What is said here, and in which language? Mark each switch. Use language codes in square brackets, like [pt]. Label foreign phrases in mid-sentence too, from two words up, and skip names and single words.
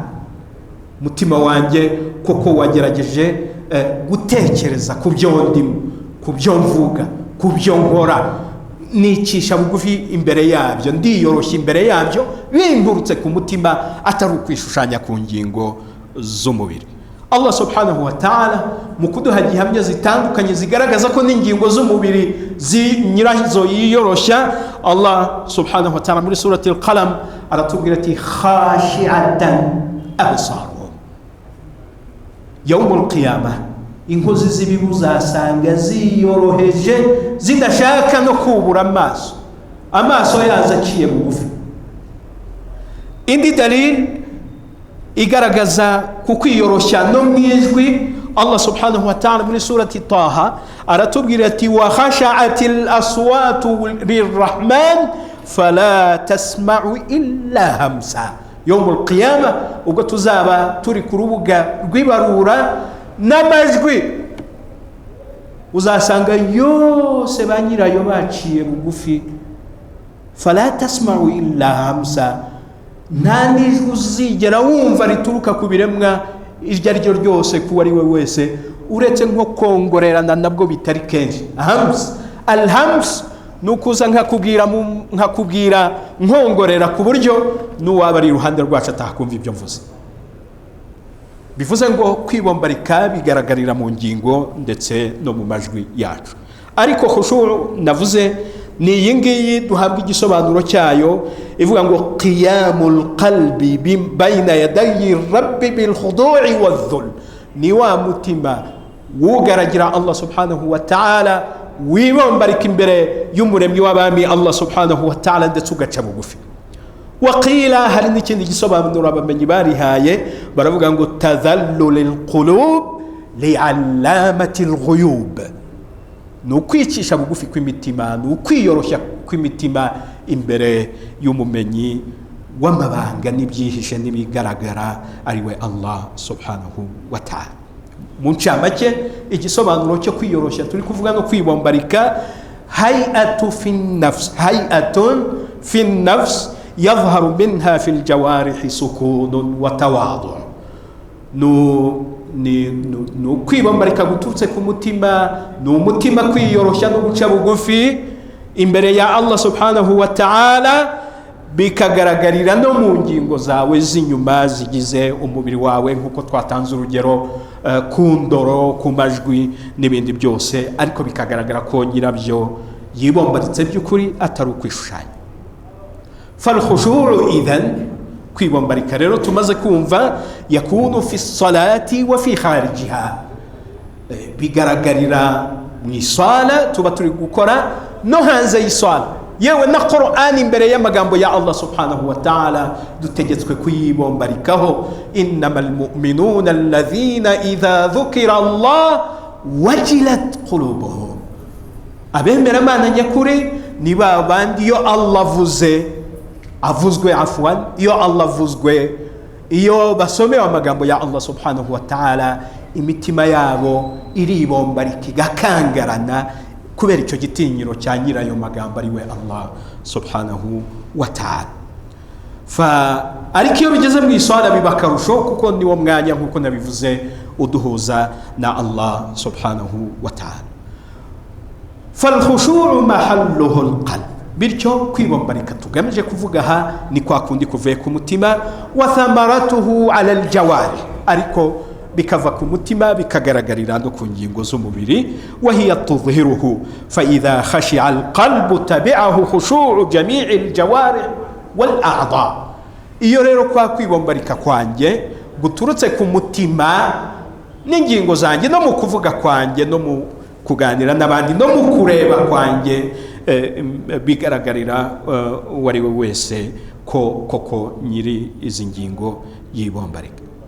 [rw] Mutima wanjye koko wagerageje gutekereza ku byo ndimo, ku byo mvuga, ku byo nkora, nicisha bugufi imbere yabyo, ndiyoroshya imbere yabyo, bindurutse ku mutima, atari ukwishushanya ku ngingo z'umubiri. Allah [ar] سبحانه وتعالى [rw] mu kuduha gihamya zitandukanye zigaragaza ko n'ingingo z'umubiri nyirazo yiyoroshya. Allah [ar] سبحانه وتعالى [rw] muri [ar] سورة القلم [rw] aratubwira ati [ar] خاشعة أبصارهم يوم القيامة, [rw] inkozi z'ibibi uzasanga ziyoroheje zidashaka no kubura amaso yazo aciye bugufi. Indi dalil igaragaza kukwiyoroshya no mwijwi, Allah [ar] سبحانه وتعالى [rw] muri [ar] سورة طه [rw] aratubwira ati [ar] وخشعت الأصوات للرحمن فلا تسمع إلا همسا. يوم القيامة [rw] ubwo tuzaba turi ku rubuga rw'ibarura, n'amajwi uzasanga yose ba nyirayo baciye bugufi. [ar] فلا تسمع إلا همسا, [rw] nta n'ijwi uzigera wumva rituruka ku biremwa iryo ari ryo ryose, kuba ari we wese, uretse nko kongorerana nabwo bitari kenshi. Alhams ni ukuza nkakubwira nkongorera ku buryo n'uwaba ari iruhande rwacu atakumva ibyo mvuze. Bivuze ngo kwibombarika bigaragarira mu ngingo ndetse no mu majwi yacu. Ariko khushu' navuze ni iyi ngiyi duhabwa igisobanuro cyayo, ivuga ngo [ar] قيام القلب بين يدي الرب بالخضوع والذل. [rw] Ni wa mutima wugaragira Allah [ar] سبحانه وتعالى, [rw] wibombarika imbere y'umuremyi w'abami Allah [ar] سبحانه وتعالى, [rw] ndetse ugaca bugufi. Waqila hari n'ikindi gisobanuro abamenyi barihaye, baravuga ngo [ar] تذلل القلوب لعلام الغيوب. [rw] Ni ukwicisha bugufi kw'imitima, ni ukwiyoroshya kw'imitima imbere y'umumenyi w'amabanga n'ibyihishe n'ibigaragara, ari we Allah [ar] سبحانه وتعالى. [rw] Mu ncamake igisobanuro cyo kwiyoroshya turi kuvuga no kwibombarika, [ar] هيئة في النفس يظهر منها في الجوارح سكون وتواضع. [rw] ni kwibombarika guturutse ku mutima, ni umutima kwiyoroshya no guca bugufi imbere ya Allah [ar] سبحانه وتعالى, [rw] bikagaragarira no mu ngingo zawe z'inyuma zigize umubiri wawe, nk'uko twatanze urugero ku ndoro, ku majwi n'ibindi byose, ariko bikagaragara ko nyirabyo yibombaritse by'ukuri atari ukwishushanya. [ar] فالخشوع إذن, [rw] kwibombarika rero tumaze kumva, [ar] يكون في الصلاة وفي خارجها, [rw] bigaragarira mu isala tuba turi gukora no hanze y'isala. Yewe na Qur'an imbere y'amagambo ya Allah [ar] سبحانه وتعالى [rw] dutegetswe kuyibombarikaho. [ar] إنما المؤمنون الذين إذا ذكر الله وجلت قلوبهم. [rw] Abemera Imana nyakuri ni ba bandi iyo Allah avuzwe iyo Allah avuzwe, iyo basomewe amagambo ya Allah [ar] سبحانه وتعالى, [rw] imitima yabo iribombarika igakangarana kubera icyo gitinyiro cya nyirayo magambo ari we Allah [ar] سبحانه وتعالى. [rw] ariko iyo bigeze mu iswala biba akarusho kuko niwo mwanya nk'uko nabivuze uduhuza na Allah [ar] سبحانه وتعالى. فالخشوع محله القلب, [rw] bityo kwibombarika tugamije kuvuga aha ni kwa kundi kuvuye ku mutima, [ar] وثمرته على الجوارح, [rw] ariko bikava ku mutima bikagaragarira no ku ngingo z'umubiri. [ar] وهي تظهره فإذا خشع القلب تبعه خشوع جميع الجوارح والأعضاء. [rw] iyo rero kwa kwibombarika kwanjye guturutse ku mutima n'ingingo zanjye no mu kuvuga kwanjye no mu kuganira n'abandi no mu kureba kwanjye bigaragarira uwo ari we wese ko koko nyiri izi ngingo yibombarika.